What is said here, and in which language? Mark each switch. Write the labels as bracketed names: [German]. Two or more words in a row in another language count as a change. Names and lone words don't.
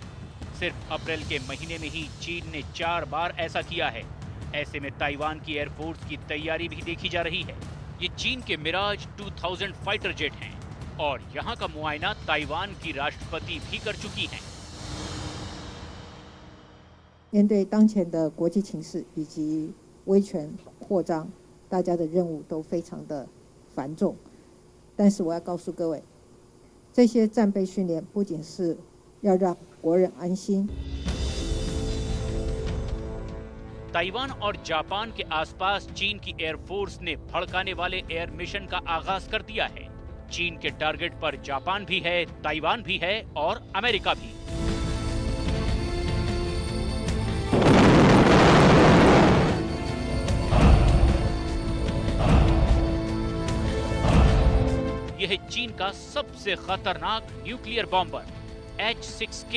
[Hindi] सिर्फ अप्रैल के महीने में ही चीन ने 4 बार ऐसा किया है। ऐसे में ताइवान की एयरफोर्स की तैयारी भी देखी जा रही है। ये चीन के मिराज 2000 [English] fighter jet [Hindi] हैं और यहाँ का मुआयना ताइवान की राष्ट्रपति भी कर चुकी हैं। [Chinese] 面对当前的国际情势以及威权扩张，大家的任务都非常的繁重。但是我要告诉各位，这些战备训练不仅是要让国人安心。 [Hindi] ताइवान और जापान के आसपास चीन की एयरफोर्स ने भड़काने वाले [English] air mission [Hindi] का आगाज कर दिया है। चीन के टारगेट पर जापान भी है, ताइवान भी है और अमेरिका भी। यह है चीन का सबसे खतरनाक [English] nuclear bomber [Hindi] H-6K।